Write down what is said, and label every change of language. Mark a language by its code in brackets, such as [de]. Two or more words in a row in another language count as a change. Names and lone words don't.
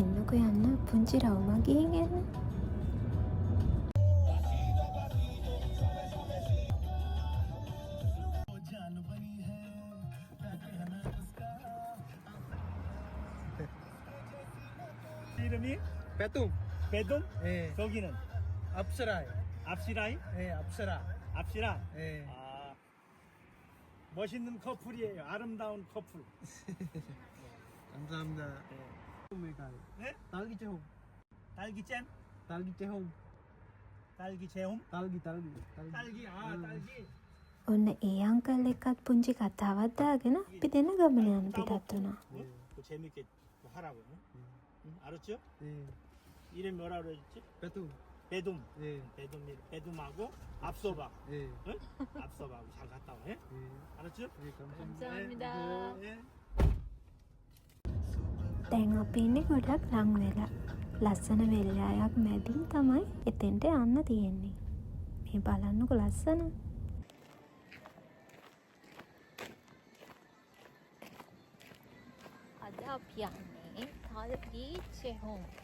[si] යන්නකො යන්න පුංචි රවුමක් ගිහින් එන්න. Petum. Pedum? Soginan. Apsarai. [ko] 앞시라이? Apsara. 앞시라? 예. 아, 멋있는 커플이에요. 아름다운 커플. 감사합니다. 네? 딸기 체험. 딸기잼? 딸기 체험. 딸기 제홈? 딸기. 딸기, 딸기. [si] ඔන්න ඒ අංකල් එක්කත් පුංචි කතාවක් දාගෙන අපි දෙන්න ගමන යන පිටත් වුණා. [ko] 그 재밌게 하라고. 응? 알았죠? 예. 이름 뭐라 그랬지? Petum. 배둠. 예. 배둠하고 앞서봐. 예. 응? 앞서봐. 잘 갔다 와. 예? 예. 알았죠? 예, 감사합니다. 감사합니다. 예. [si] දැන් අපි ඉන්නේ ගොඩක් ලං වෙලා. ලස්සන වෙල්යායක් මැදින් තමයි එතෙන්ට යන්න තියෙන්නේ. මේ බලන්නකො ලස්සන. අද අපි යන්නේ [ko] 딸기 체험.